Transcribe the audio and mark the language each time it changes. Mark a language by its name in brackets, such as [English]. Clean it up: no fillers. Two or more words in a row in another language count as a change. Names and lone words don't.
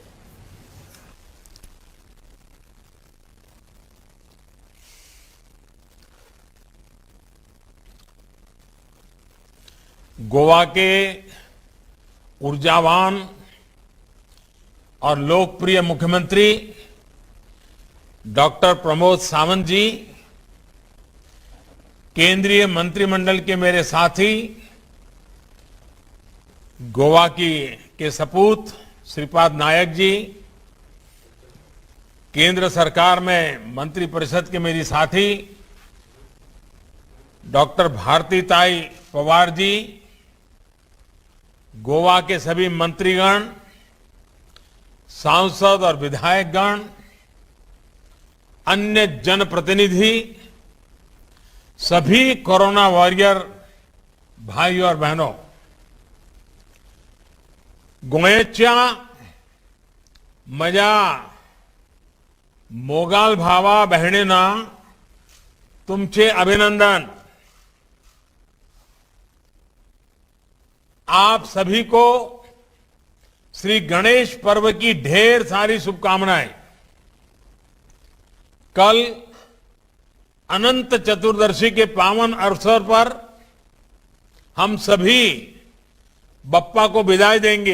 [Hindi] गोवा के ऊर्जावान और लोकप्रिय मुख्यमंत्री डॉक्टर प्रमोद सावंत जी, केंद्रीय मंत्रिमंडल के मेरे साथी, गोवा के सपूत श्रीपाद नायक जी, केंद्र सरकार में मंत्रिपरिषद के मेरी साथी डॉक्टर भारतीताई पवार जी, गोवा के सभी मंत्रीगण, सांसद और विधायकगण, अन्य जनप्रतिनिधि, सभी [English] corona warrior [Hindi] भाई और बहनों, [Konkani] गोयच्या मजा मोगाल भावा बहिणींना तुमचे अभिनंदन। [Hindi] आप सभी को श्री गणेश पर्व की ढेर सारी शुभकामनाएं। कल अनंत चतुर्दशी के पावन अवसर पर हम सभी बप्पा को विदाई देंगे।